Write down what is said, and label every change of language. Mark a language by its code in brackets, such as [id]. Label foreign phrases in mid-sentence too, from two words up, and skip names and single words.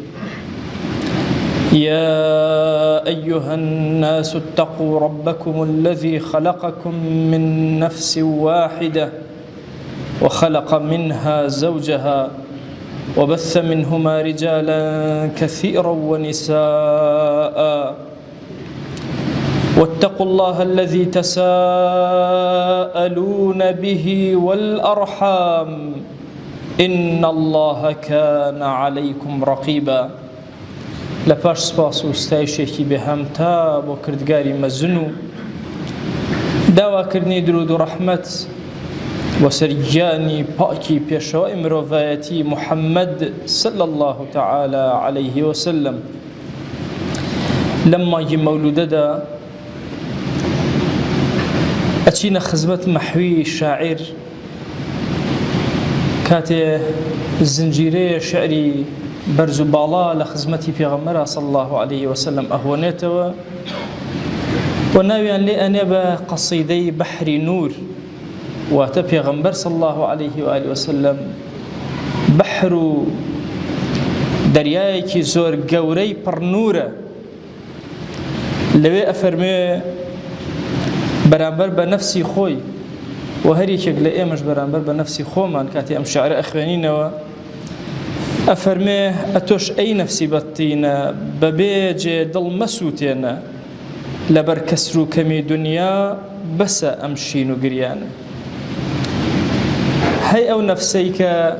[ar] يا أيها الناس اتقوا ربكم الذي خلقكم من نفس واحدة وخلق منها زوجها وبث منهما رجالا كثيرا ونساء واتقوا الله الذي تساءلون به والأرحام إن الله كان عليكم رقيبا [ckb] لپاش سپاس و ستایشێکی بێهەمتا بۆ کردگاری مەزن و داواکردنی درود و ڕەحمەت بۆ سەرگیانی پاکی پێشەوای مرۆڤایەتی محەممەد [ar] صلی الله تعالى عليه وسلم [ckb] لەم مانگی مەولودەدا ئەچینە خزمەت مەحوی شاعیر کاتێ زنجیرەیە شعری بەرز و باڵا لە خزمەتی پێغەمبەرە [ar] صلی الله عليه وسلم [ckb] ئەهۆنێتەوە و ناویان لێ ئەنێ بە قەسیدەی بەحری نور واتە پێغەمبەر [ar] صلی الله عليه وآله وسلم [ckb] بەحر و دەریایەکی زۆر گەورەی پڕ نورە لەوێ ئەفەرمێ بەرامبەر بە نەفسی خۆی و هەر یەکێک لە ئێمەش بەرامبەر بە نەفسی خۆمان کاتی ئەم شعرە ئەخوێنینەوە ئەفەرمێ ئەتۆش ئەی نەفسی بەتینە بەبێجێ دڵ مەسووتێنە لەبەر کەسر و کەمی دنیا بەسە ئەم شین و گریانە هەی ئەو نەفسەی کە